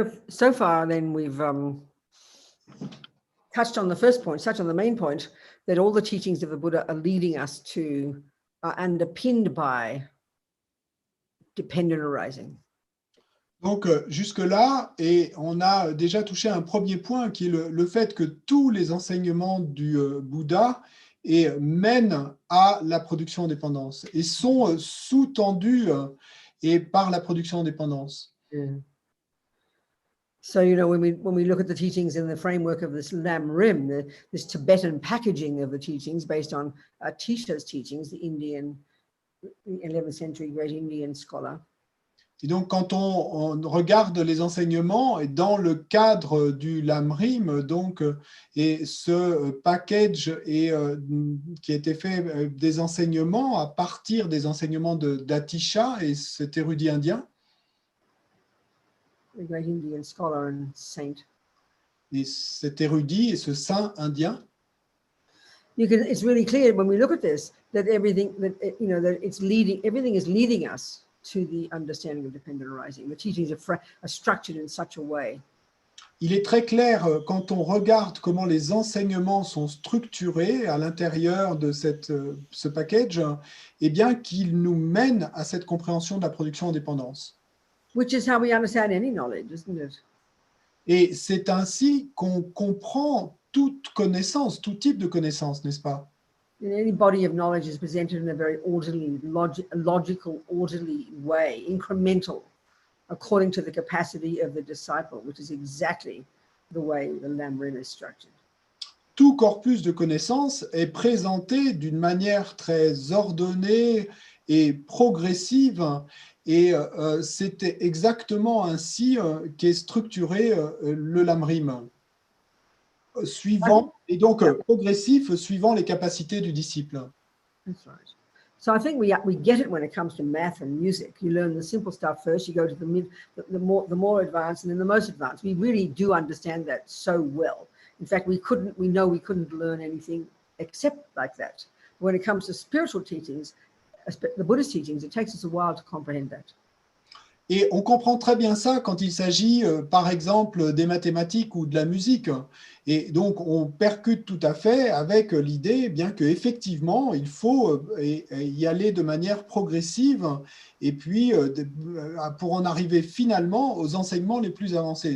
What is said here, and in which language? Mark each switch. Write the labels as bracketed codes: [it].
[en] So far, then we've touched on the first point, touched on the main point, that all the teachings of the Buddha are leading us to, are underpinned by dependent arising. [fr] Donc, jusque-là, et on a déjà touché un premier point qui est le fait que tous les enseignements du Bouddha mènent à la production en dépendance et sont sous-tendus et par la production en dépendance. [en] Yeah. So, when we look at the teachings in the framework of this Lam Rim, this Tibetan packaging of the teachings based on Atisha's teachings, the 11th century great Indian scholar. [fr] Et donc, quand on regarde les enseignements et dans le cadre du Lamrim, donc, et ce package qui a été fait des enseignements à partir des enseignements d'Atisha et cet érudit indien. [en] The great Indian scholar and saint. [fr] Et cet érudit et ce saint indien. [en] It's really clear when we look at this that everything is leading us to the understanding of dependent arising. The teachings are structured in such a way. [fr] il est très clair quand on regarde comment les enseignements sont structurés à l'intérieur de ce package, eh bien qu'ils nous mènent à cette compréhension de la production en dépendance. [en] Which is how we understand any knowledge, isn't it? [fr] Et c'est ainsi qu'on comprend toute connaissance, tout type de connaissance, n'est-ce pas? [en] Any body of knowledge is presented in a very orderly, logical, orderly way, incremental, according to the capacity of the disciple, which is exactly the way the Lamrim is structured. [fr] Tout corpus de connaissances est présenté d'une manière très ordonnée et progressive, et c'est exactement ainsi qu'est structuré le Lamrim, suivant, et donc progressif suivant les capacités du disciple. [en] That's right. So I think we get it when it comes to math and music. You learn the simple stuff first, you go to the more advanced, and then the most advanced. We really do understand that so well. In fact, we know we couldn't learn anything except like that. When it comes to spiritual teachings, the Buddhist teachings, it takes us a while to comprehend that. [fr] Et on comprend très bien ça quand il s'agit, par exemple, des mathématiques ou de la musique. Et donc, on percute tout à fait avec l'idée, bien qu'effectivement, il faut y aller de manière progressive, et puis pour en arriver finalement aux enseignements les plus avancés.